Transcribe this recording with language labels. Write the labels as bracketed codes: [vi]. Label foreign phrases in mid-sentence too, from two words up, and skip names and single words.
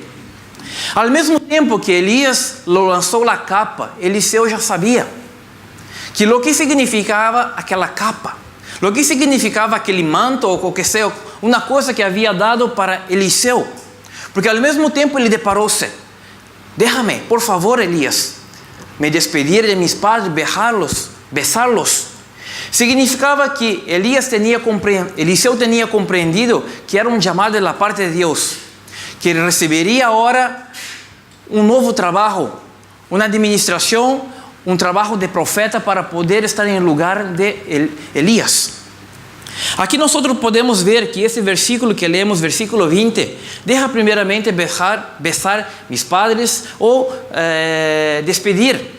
[es] Al mismo tiempo que Elías lo lanzó la capa, Eliseo ya sabía que lo que significaba aquella capa, lo que significaba aquel manto o que sea, una cosa que había dado para Eliseo. Porque al mismo tiempo [pt] ele deparou-se, [es] déjame, por favor, Elías, me despedir de mis padres, besarlos. Significava que Eliseu tenía comprendido que era un llamado de la parte de Dios, que recibiría ahora un nuevo trabajo, una administración, un trabajo de profeta para poder estar en el lugar de Elías. Aquí nosotros podemos ver que ese versículo que leemos, versículo 20, deja primeramente besar mis padres o despedir.